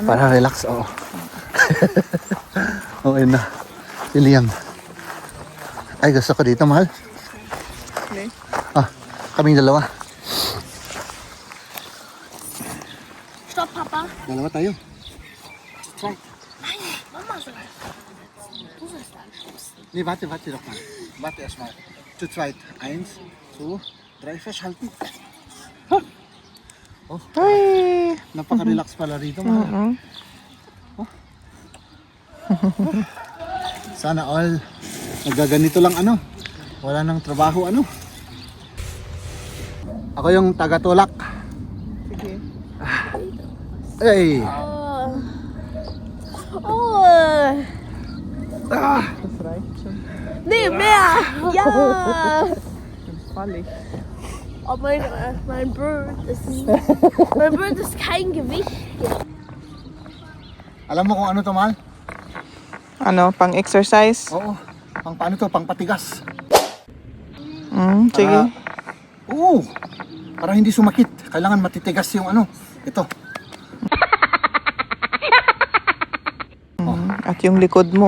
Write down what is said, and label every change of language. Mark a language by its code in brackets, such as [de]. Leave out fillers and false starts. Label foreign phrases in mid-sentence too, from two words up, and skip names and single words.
[tl] Para relax, oo. Okay na. Si Liam. Ay, gusto ko dito, mahal. Okay. Kaming dalawa. Stop, Papa. Dalawa tayo. Try. [de] Mama sagt, du sollst da anstoßen. Nee, warte doch mal. Warte erstmal. Zu zweit. 1, 2, 3, festhalten. Oh, Ay! [tl] napaka-relax pala rito, mahal. Sana all nagaganito lang ano. Wala nang trabaho ano. Ako yung taga-tulak. Sige. Ay. Oh. Ah. [de] Das reicht schon. Nee, mehr. Ja. Sonst falle ich. Oh, mein Bird ist kein Gewicht. [tl] Alam mo kung ano to, mahal? Ano, pang exercise? Oo. Paano to? Pang patigas. Sige. Oo. Para hindi sumakit. Kailangan matitigas yung ano. Ito. At yung likod mo.